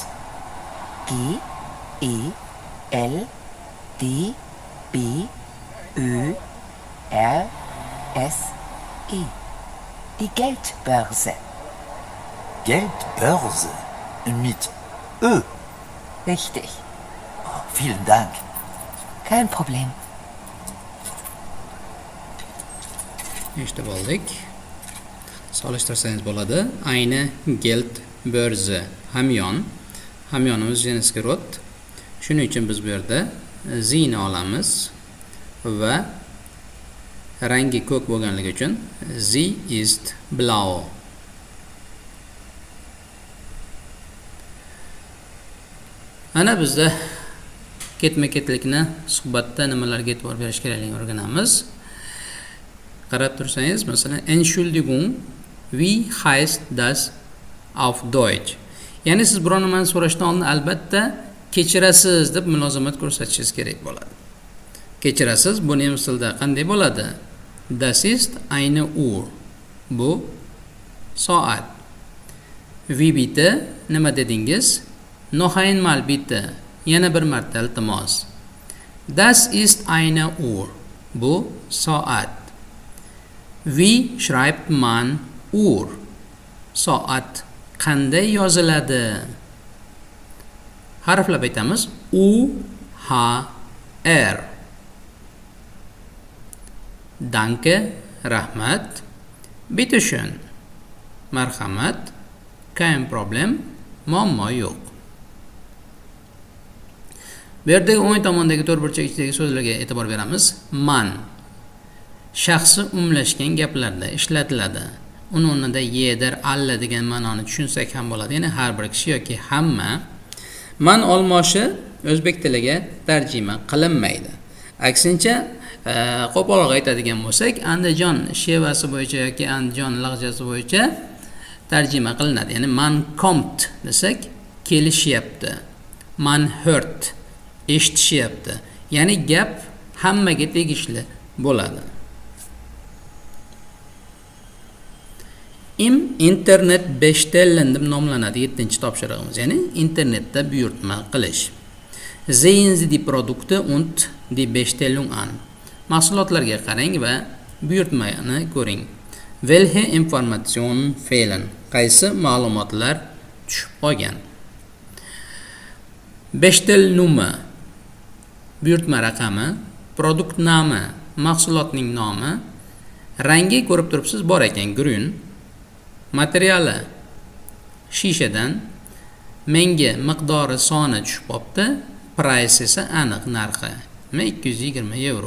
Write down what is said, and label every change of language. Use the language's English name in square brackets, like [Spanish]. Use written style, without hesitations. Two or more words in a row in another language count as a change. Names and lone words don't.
[German] G, E, L, D, B, Ö, R, S-I. Die Geldbörse. Geldbörse. Mit Ö. Richtig. Oh, vielen Dank. Kein Problem. [Uzbek] eshitib oldik. Solishtirsangiz bo'ladi. Ayni geld börzi hamyonimiz jinsiga rot. Shuning uchun biz bu yerda zini olamiz va rangi ko'k bo'lganligi uchun [German] sie ist blau. [Uzbek] Ana bizda ketma-ketlikni suhbatda nimalarga e'tibor berish kerakligini o'rganamiz. Qarab tursangiz, masalan, [German] Entschuldigung, wie heißt das auf Deutsch? [Uzbek] Ya'ni siz biror nimani so'rashdan oldin albatta kechirasiz deb mulozamat ko'rsatishingiz kerak bo'ladi. Kechirasiz, bu nemis tilida qanday bo'ladi? [German] Das ist eine Uhr. [Uzbek] Bu soat. [German] Wie bitte? [Uzbek] Nima dedingiz? [German] Noch einmal bitte. [Uzbek] Yana bir marta iltimos. [German] Das ist eine Uhr. [Uzbek] Bu soat. [German] Wie schreibt man Uhr? [Uzbek] Soat qanday yoziladi? Harflab aytamiz. U H R. [German] Danke, rahmat. Bitte schön. Marhamat. Kein Problem. [Uzbek] Muammo yo'q. Bu yerdagi o'ng tomondagi to'rtburchak ichidagi so'zlarga e'tibor beramiz. Man shaxsi umlashgan gaplarda ishlatiladi. Uni o'rnida yeder, alla degan ma'noni tushunsak ham bo'ladi. Ya'ni har bir kishi yoki hamma. Man olmoshi o'zbek tiliga tarjima qilinmaydi. Aksincha, qo'polroq aytadigan bo'lsak, Andijon shevasi bo'yicha yoki Andijon lag'jasi bo'yicha tarjima qilinadi. Ya'ni [German] man kommt [Uzbek] desak, kelishyapti. [German] Man hört, [Uzbek] eshitishyapti. Ya'ni gap hammaga tegishli bo'ladi. [German] Internet bestellen [Uzbek] deb nomlanadi 7-topshirig'imiz, ya'ni internetda buyurtma qilish. [German] Sehen Sie die Produkte und die Bestellung an. [Uzbek] Mahsulotlarga qarang va buyurtmani ko'ring. [German] Welche Informationen fehlen? [Uzbek] Qaysi ma'lumotlar tushib qolgan? Bestellnummer buyurtma raqami, produkt nomi, mahsulotning nomi, rangi ko'rib turibsiz bor ekan, grün. Materiali shishadan, menga miqdori soni tushib qopti, price esa aniq narxi 220 euro.